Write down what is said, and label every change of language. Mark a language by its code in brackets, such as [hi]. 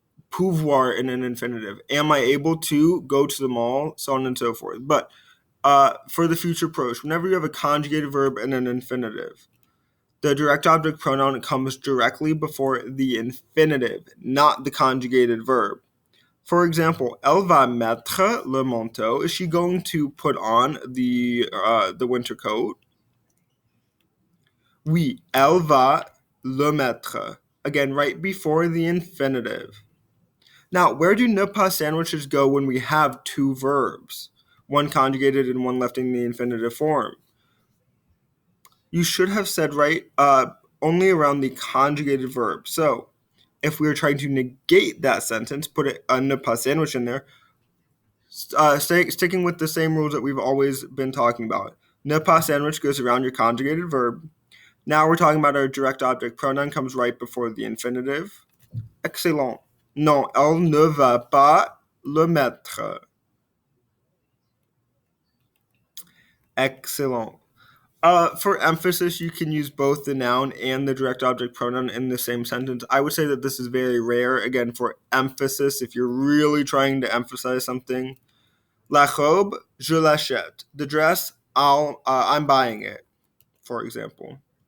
[en] Pouvoir in an infinitive. Am I able to go to the mall? So on and so forth. But for the future proche, whenever you have a conjugated verb and an infinitive, the direct object pronoun comes directly before the infinitive, not the conjugated verb. For example, [fr] elle va mettre le manteau. [en] Is she going to put on the winter coat? [fr] Oui, elle va le mettre. [en] Again, right before the infinitive. Now, where do ne pas sandwiches go when we have two verbs, one conjugated and one left in the infinitive form? You should have said only around the conjugated verb. So, if we were trying to negate that sentence, put a ne pas sandwich in there, sticking with the same rules that we've always been talking about. Ne pas sandwich goes around your conjugated verb. Now we're talking about our direct object pronoun comes right before the infinitive. Excellent. [fr] Non, elle ne va pas le mettre. [en] Excellent. For emphasis, you can use both the noun and the direct object pronoun in the same sentence. I would say that this is very rare. Again, for emphasis, if you're really trying to emphasize something. [fr] La robe, je l'achète. [en] The dress, I'm buying it, for example.